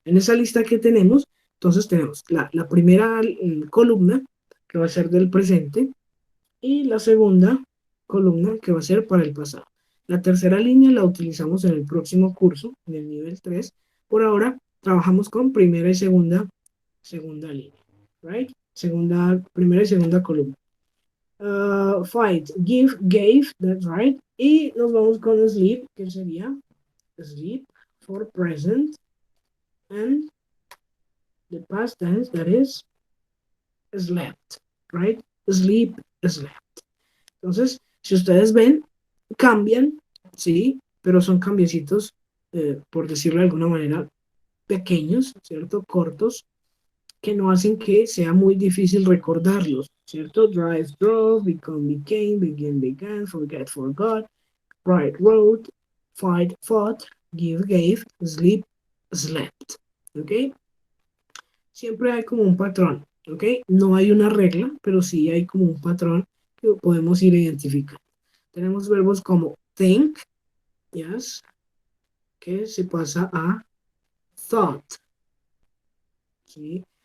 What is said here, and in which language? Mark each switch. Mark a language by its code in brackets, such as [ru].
[es] En esa lista que tenemos, entonces tenemos la primera columna que va a ser del presente y la segunda columna que va a ser para el pasado. La tercera línea la utilizamos en el próximo curso, en el nivel 3. Por ahora trabajamos con primera y segunda línea, right? Primera y segunda columna. [en] Fight, give, gave, that's right. [es] Y nos vamos con sleep, que sería [en] sleep for present and the past tense, that is slept, right? Sleep, slept. [es] Entonces, si ustedes ven, cambian, sí, pero son cambiecitos, por decirlo de alguna manera, pequeños, ¿cierto? Cortos, que no hacen que sea muy difícil recordarlos, ¿cierto? [en] Drive, drove, become, became, begin, began, forget, forgot, write, wrote, fight, fought, give, gave, sleep, slept, ¿ok? [es] Siempre hay como un patrón, ¿ok? No hay una regla, pero sí hay como un patrón que podemos ir identificando. Tenemos verbos como think, yes, que se pasa a thought, ¿sí?